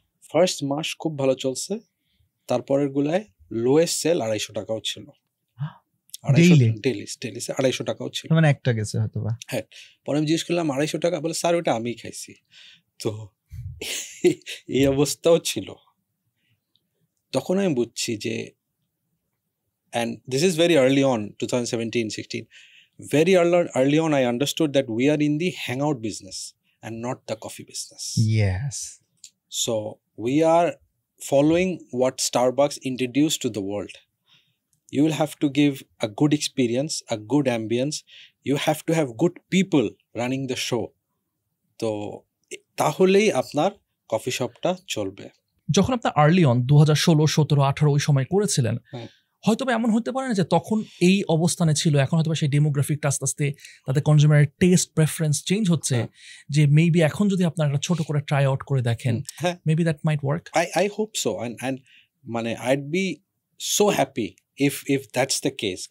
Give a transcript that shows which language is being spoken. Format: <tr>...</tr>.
<bn>First মাস খুব ভালো চলছে, তারপরের গুলায় লোয়েস্ট সেল 250 টাকাও ছিল, 250 টাকাও ছিল, মানে একটা গেছে হয়তো বা। হ্যাঁ, পরে আমি জিজ্ঞেস করলাম 250 টাকা, বলে স্যার ওটা আমি খাইছি। তো এই অবস্থাও ছিল। তখন আমি বুঝছি যে,</bn> <en>and this is very early on, 2017-16, very early on I understood that we are in the hangout business and not the coffee business. Yes. So we are following what Starbucks introduced to the world. You will have to give a good experience, a good ambience. You have to have good people running the show.</en> <bn>তো তাহলেই আপনার coffee শপটা চলবে। যখন আপনার early on 2016, 17, 18 ওই সময় করেছিলেন, হয়তো বা এমন হতে পারে না যে তখন এই অবস্থানে ছিল, এখন হয়তো বা সেই ডেমোগ্রাফিকটা আস্তে আস্তে তাদের কনজিউমারের টেস্ট প্রেফারেন্স চেঞ্জ হচ্ছে, যে মেবি এখন যদি আপনারা একটা ছোট করে ট্রাই আউট করে দেখেন,</bn> <en>Maybe that might work. I hope so, and মানে I'd be so happy if that's the case.</en>